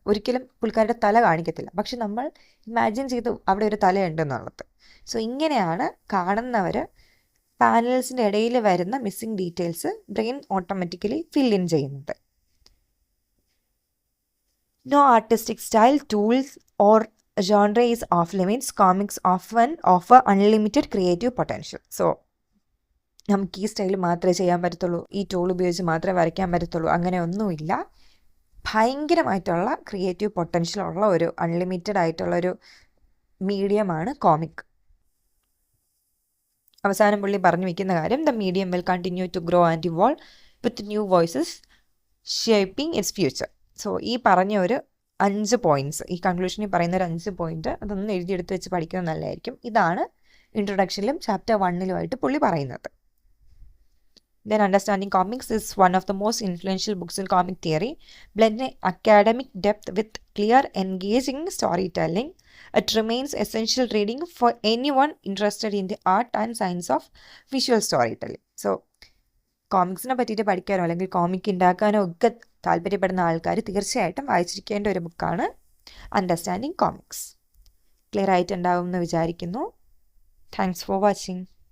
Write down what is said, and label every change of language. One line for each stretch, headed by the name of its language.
Malayalam: ഒരിക്കലും പുള്ളിക്കാരുടെ തല കാണിക്കത്തില്ല, പക്ഷെ നമ്മൾ ഇമാജിൻ ചെയ്തു അവിടെ ഒരു തലയുണ്ട് എന്നുള്ളത്. സോ ഇങ്ങനെയാണ് കാണുന്നവർ പാനൽസിൻ്റെ ഇടയിൽ വരുന്ന missing details brain automatically fill in ചെയ്യുന്നത്.
English: No artistic style, tools or genre is off limits. Comics often offer unlimited creative potential.
Malayalam: So നമുക്ക് ഈ സ്റ്റൈൽ മാത്രമേ ചെയ്യാൻ പറ്റത്തുള്ളൂ, ഈ ടൂൾ ഉപയോഗിച്ച് മാത്രമേ വരയ്ക്കാൻ പറ്റത്തുള്ളൂ, അങ്ങനെ ഒന്നുമില്ല. ഭയങ്കരമായിട്ടുള്ള ക്രിയേറ്റീവ് പൊട്ടൻഷ്യൽ ഉള്ള ഒരു അൺലിമിറ്റഡ് ആയിട്ടുള്ളൊരു മീഡിയമാണ് കോമിക്. അവസാനം പുള്ളി പറഞ്ഞു വയ്ക്കുന്ന കാര്യം,
English: The medium will continue to grow and evolve with new voices shaping its future.
Malayalam: So ഈ പറഞ്ഞ ഒരു 5 പോയിന്റ്സ്, ഈ കൺക്ലൂഷനിൽ പറയുന്ന ഒരു 5 പോയിന്റ് അതൊന്ന് എഴുതിയെടുത്ത് വെച്ച് പഠിക്കുന്നത് നല്ലതായിരിക്കും. ഇതാണ് ഇൻട്രൊഡക്ഷനിലും ചാപ്റ്റർ 1-ലുമായിട്ട് പുള്ളി പറയുന്നത്.
English: Then understanding comics is one of the most influential books in comic theory, blending academic depth with clear, engaging storytelling. It remains essential reading for anyone interested in the art and science of visual storytelling.
Malayalam: So കോമിക്സിനെ പറ്റിയിട്ട് പഠിക്കാനോ അല്ലെങ്കിൽ comic ഉണ്ടാക്കാനോ ഒക്കെ താല്പര്യപ്പെടുന്ന ആൾക്കാർ തീർച്ചയായിട്ടും വായിച്ചിരിക്കേണ്ട ഒരു ബുക്കാണ് understanding comics. Clear ആയിട്ടുണ്ടാവും എന്ന് വിചാരിക്കുന്നു.
English: Thanks for watching.